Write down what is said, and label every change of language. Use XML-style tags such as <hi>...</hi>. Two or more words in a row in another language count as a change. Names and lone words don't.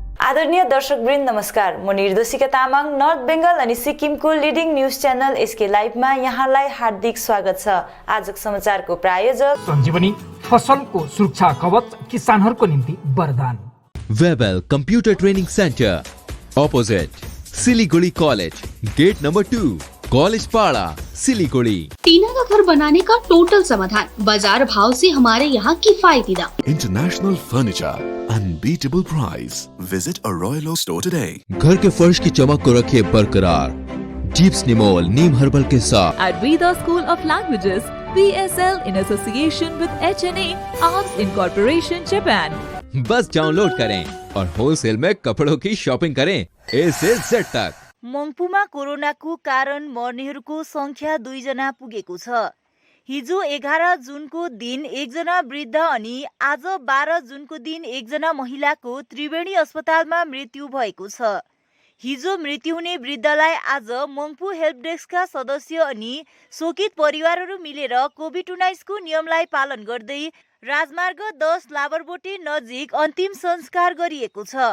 <ne>आदरणीय दर्शकवृन्द नमस्कार। म निर्देशिका तामाङ नर्थ बेंगल अनि सिक्किमको</ne> <en>leading news channel</en> <ne>एसके लाइभमा यहाँलाई हार्दिक स्वागत छ। आजको समाचारको प्रायोजक सञ्जीवनी फसलको सुरक्षा कवच, किसानहरूको निम्ति वरदान।</ne> <en>Webel Computer Training Centre opposite Siliguri College, gate number 2, College Para, Siliguri.</en> <hi>टीना का घर बनाने का टोटल समाधान, बाजार भाव से हमारे यहाँ किफायती दाम।</hi> <en>International Furniture, unbeatable price. visit a royal store today.</en> <hi>घर के फर्श की चमक को रखिए बरकरार जीप्स निमोल नीम हर्बल के साथ।</hi> <en>At Veda School of Languages, VSL in association with HNA Arms Incorporation, Japan.</en> <hi>बस डाउनलोड करें और होलसेल में कपड़ों की शॉपिंग करें A से Z तक।</hi> <ne>मङ्पुमा कोरोनाको कारण मर्नेहरूको संख्या 2 जना पुगेको छ। हिजो 11 जुनको दिन 1 जना वृद्ध अनि आज 12 जुनको दिन 1 जना महिलाको त्रिवेणी अस्पतालमा मृत्यु भएको छ। हिजो मृत्यु हुने वृद्धलाई आज मङ्पु हेल्प डेस्कका सदस्य अनि शोकित परिवारहरू मिलेर कोभिड-19 को नियमलाई पालन गर्दै राजमार्ग 10 लाबरबोटे नजिक अन्तिम संस्कार गरिएको छ।</ne>